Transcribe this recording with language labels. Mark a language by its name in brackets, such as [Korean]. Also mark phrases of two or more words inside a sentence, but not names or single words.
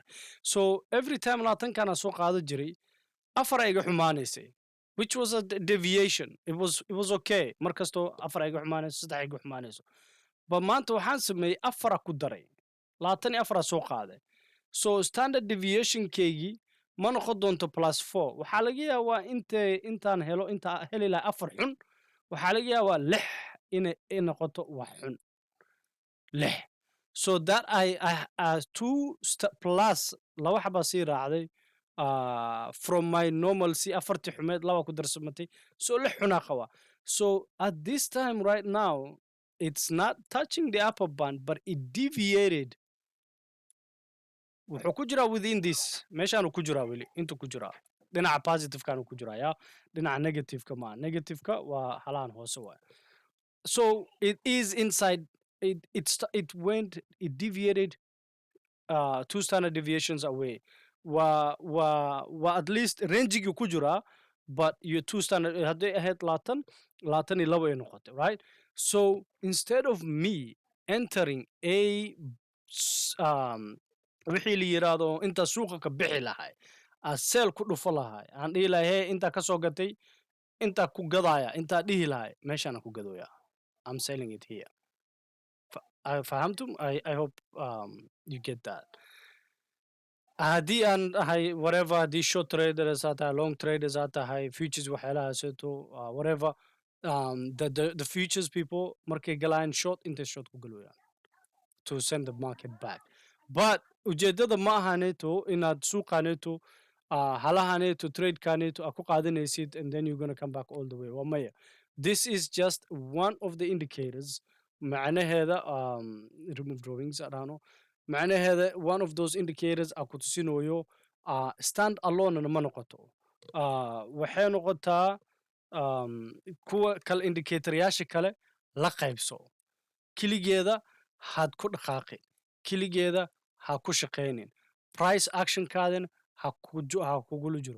[English] So every time [Somali] labaatankan aan soo qaado jiray afar ay iga xumaanaysay, [English] which was a deviation. It was okay, [Somali] mar kastoo afar ay iga xumaanayso, saddex ay iga xumaanayso, ba maanta waxaan sameeyey afara ku daray, labaatan iyo afara soo qaaday. So standard deviationkeygii ma noqon doonto [English] plus 4, [Somali] waxaa laga yaabaa intaan heli lahaa afar xun, waxaa laga yaabaa lix inay noqoto wax xun, lix. So that I 2 plus laba xabaa sii raacday, [English] from my normalcy [Somali] afartii xumeed laba ku darsamatay, so lix xunaa qabaa. [English] So at this time right now it's not touching the upper band, but it deviated. [Somali] Wuxuu ku jiraa [English] within this, [Somali] meeshaanu ku jiraa weli, intuu ku jiraa dhinaca positivekaanu ku jiraa, ya dhinaca negativeka maa, negativeka waa halahan hoose waay. [English] So it is inside, it deviated 2 standard deviations away. [Somali] Waa [English] at least [Somali] rangigii ku jiraa, [English] but your 2 standard [Somali] hadday ahayd labaatan iyo labo ay noqotay, [English] right? So instead of me entering [Somali] wixii la yiraahdo inta suuqa ka bixi lahay, seel ku dhufo lahay, aan dhihi lahay hey intaa ka soo gatay, intaa ku gadaya, intaa dhihi lahay, meeshaana ku gadooyaa. [English] I'm selling it here. Fahamtum? I hope you get that. [Somali] Haddii aan ahay whatever, haddii [English] short traders [Somali] aad tahay, [English] long traders [Somali] aad tahay, futures waxyaalahaasito, [English] whatever, the futures people markay galayaan short, intay short ku galooyaan to send the market back. [Somali] But ujeedada ma ahaneeto inaad suuqaneeto halahaneeto tradekaneeto aad ku qaadanaysid [English] and then you're gonna come back all the way. [Somali] Waa maya. [English] This is just one of the indicators. [Somali] Macnaheeda [English] remove drawings [Somali] adhaano, macnaheeda [English] one of those indicators [Somali] a ku tusinayo [English] stand alone [Somali] ma noqoto, waxay noqotaa kuwa kale indicatoryaasha kale la qaybso, keligeeda had ku dhaqaaqin, keligeeda ha ku shaqaynin, price actionkaadina ha kugula jiro.